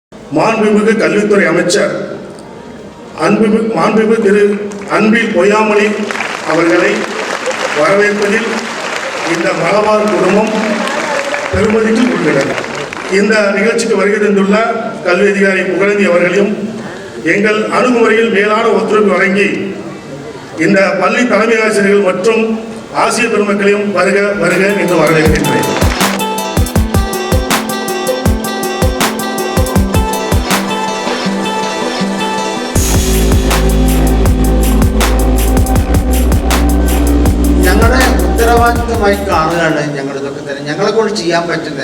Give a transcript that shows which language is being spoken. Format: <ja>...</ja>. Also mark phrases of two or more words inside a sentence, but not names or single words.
<ta>மாண்புமிகு கல்வித்துறை அமைச்சர் மாண்புமிகு திரு அன்பில் பொய்யாமொழி அவர்களை வரவேற்பதில் இந்த மலபார் குடும்பம் பெருமதிக்கு கொள்கிறது. இந்த நிகழ்ச்சிக்கு வருகை தந்துள்ள கல்வி அதிகாரி புகழேந்தி அவர்களையும் எங்கள் அணுகுமுறையில் மேலான ஒத்துழைப்பு வழங்கி இந்த பள்ளி தலைமை ஆசிரியர்கள் மற்றும் ஆசிரியர் பெருமக்களையும் வருக வருக என்று வரவேற்கின்றேன்.</ta> <ml>ഞങ്ങളുടെ ഉത്തരവാദിത്തമായി കാണുകയാണ് ഞങ്ങളിതൊക്കെ തന്നെ ഞങ്ങളെ കൊണ്ട് ചെയ്യാൻ പറ്റുന്നത്.</ml>